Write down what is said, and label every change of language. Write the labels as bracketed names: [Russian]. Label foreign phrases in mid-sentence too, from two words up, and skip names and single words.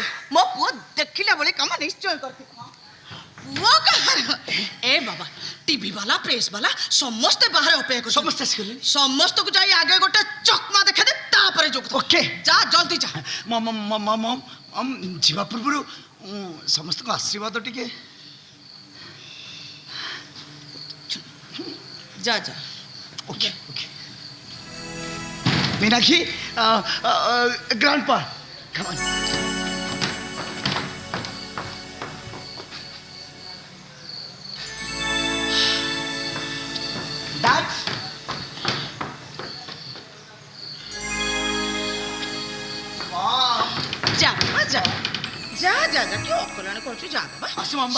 [Odia] ମୋ ପୁଅ ଦେଖିଲା ଭଳି କାମ ନିଶ୍ଚୟ କରିଥିବ ପୁଅ କାହାର ଏ ବାବା ଟିଭି ବାଲା ପ୍ରେସ୍ ବାଲା ସମସ୍ତେ ବାହାରେ ଅପେକ୍ଷା କରୁଛନ୍ତି ସମସ୍ତେ ଆସିଗଲେଣି ସମସ୍ତଙ୍କୁ ଯାଇ ଆଗେ ଗୋଟେ ଚକମା ଦେଖେଇଦେ ତାପରେ ଯୋଗ ଓକେ ଯା ଜଲ୍ଦି ଯା ଯିବା ପୂର୍ବରୁ ସମସ୍ତଙ୍କ ଆଶୀର୍ବାଦ ଟିକେ [Bangla] যা যা [English] Okay, okay. Meenakshi, grandpa, come on. Dad. [Bangla] যা বাবা, যা যা যা যা কি অকল্যাণ করছো, যা বাবা আসো মাম্বাই।